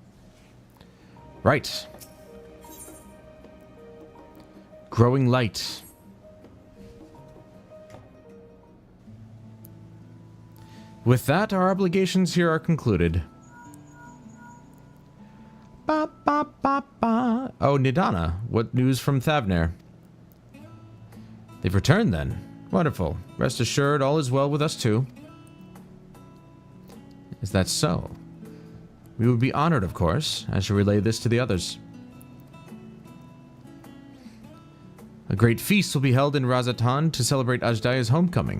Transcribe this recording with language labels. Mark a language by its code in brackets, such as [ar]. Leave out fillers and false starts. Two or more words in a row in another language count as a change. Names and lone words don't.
[en] Right. Growing light. With that, our obligations here are concluded. Ba, ba, ba, ba. Oh, Nidana, what news from Thavner? They've returned then. Wonderful. Rest assured, all is well with us too. Is that so? We would be honored, of course. I shall relay this to the others. A great feast will be held in Razatan to celebrate Ajdaya's homecoming.